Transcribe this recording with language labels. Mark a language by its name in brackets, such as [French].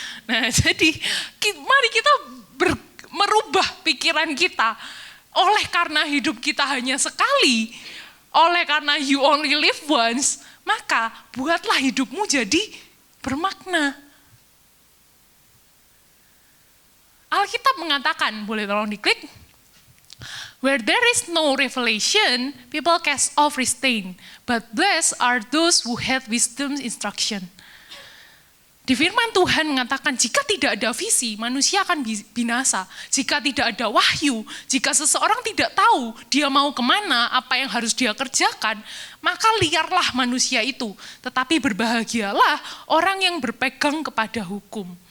[Indonesian] Nah, jadi mari kita merubah pikiran kita. Oleh karena hidup kita hanya sekali, oleh karena [English] you only live once, [Indonesian] maka buatlah hidupmu jadi bermakna. Alkitab mengatakan, boleh tolong diklik, [English] where there is no revelation, people cast off restraint, but blessed are those who have wisdom's instruction. [Indonesian] Di firman Tuhan mengatakan, jika tidak ada visi, manusia akan binasa. Jika tidak ada wahyu, jika seseorang tidak tahu dia mau kemana, apa yang harus dia kerjakan, maka liarlah manusia itu. Tetapi berbahagialah orang yang berpegang kepada hukum.